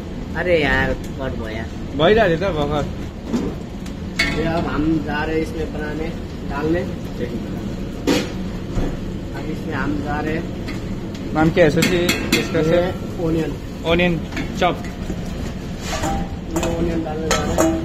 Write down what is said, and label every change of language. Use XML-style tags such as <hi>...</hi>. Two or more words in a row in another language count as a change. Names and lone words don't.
<hi>अरे यार कट भया</hi> <ne>भइरहेको थियो त भर्खर।</ne> <hi>ये अब हम जा रहे हैं इसमें बनाने डालने। अब इसमें हम जा रहे हैं नाम क्या है सुशी इसका? ये ओनियन</hi> <en>onion chop.</en> <hi>ये ओनियन डालने जा रहे हैं।</hi>